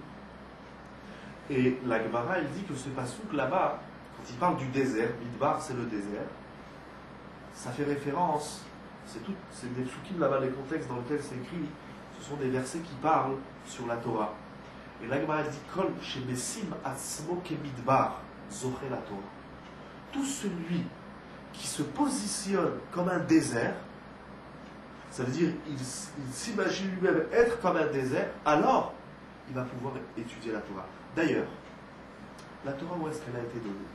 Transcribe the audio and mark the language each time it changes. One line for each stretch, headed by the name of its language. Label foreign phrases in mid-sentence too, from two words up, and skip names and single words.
French: Et la Gemara, elle dit que ce passouk là-bas, quand il parle du désert, Midbar c'est le désert, ça fait référence, c'est des psukim là-bas, les contextes dans lesquels c'est écrit, ce sont des versets qui parlent sur la Torah. Et la Gemara dit
Hebrew: כל שמשים עצמו כמדבר זוכה לתורה.
French: Tout celui qui se positionne comme un désert, ça veut dire il s'imagine lui-même être comme un désert, alors il va pouvoir étudier la Torah. D'ailleurs, la Torah, où est-ce qu'elle a été donnée?